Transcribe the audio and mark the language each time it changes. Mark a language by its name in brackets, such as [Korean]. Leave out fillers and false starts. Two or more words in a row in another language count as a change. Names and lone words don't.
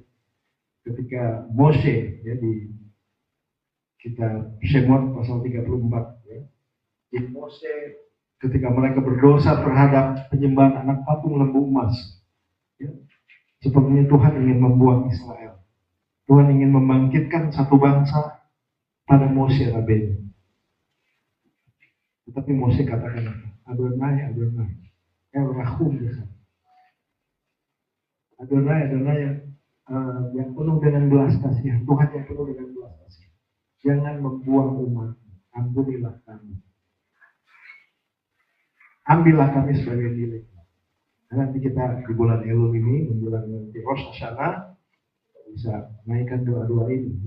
[Indonesian] Ketika Moshe, ya, di kitab Shemot pasal 34, ya, di Moshe ketika mereka berdosa terhadap penyembahan anak patung lembu emas, ya, sepertinya Tuhan ingin membuang Israel. Tuhan ingin membangkitkan satu bangsa pada Moshe Rabbeinu. Tetapi Moshe katakan, [Hebrew] אדוני, אדוני, אל רחום בחדו. [Indonesian] Adonai, Adonai, yang penuh dengan belas kasihan, Tuhan yang penuh dengan belas kasihan. Jangan membuang umat, ampunilah kami. Ambillah kami sebagai milik. Nanti kita di bulan Elul ini, menjelang nanti Rosh Hashanah, bisa naikkan doa-doa ini, ya.